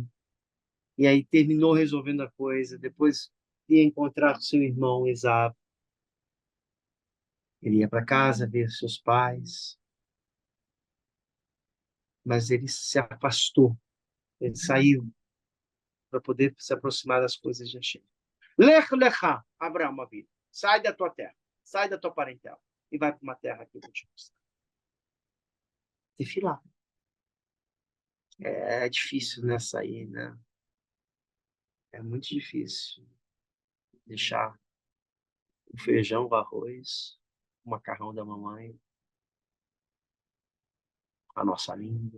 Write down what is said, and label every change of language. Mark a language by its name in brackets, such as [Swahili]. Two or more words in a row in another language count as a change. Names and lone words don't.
[Portuguese] E aí terminou resolvendo a coisa. Depois ia encontrar com seu irmão, Esaú. Ele ia para casa ver seus pais. Mas ele se afastou. Ele saiu para poder se aproximar das coisas de Hashem. [Hebrew] לך לך, [Portuguese] Abraão, Avinu. Sai da tua terra. Sai da tua parentela. E vai para uma terra que eu vou te mostrar. Tefilá. É difícil, né, sair, né? É muito difícil deixar o feijão, o arroz, o macarrão da mamãe, a nossa língua.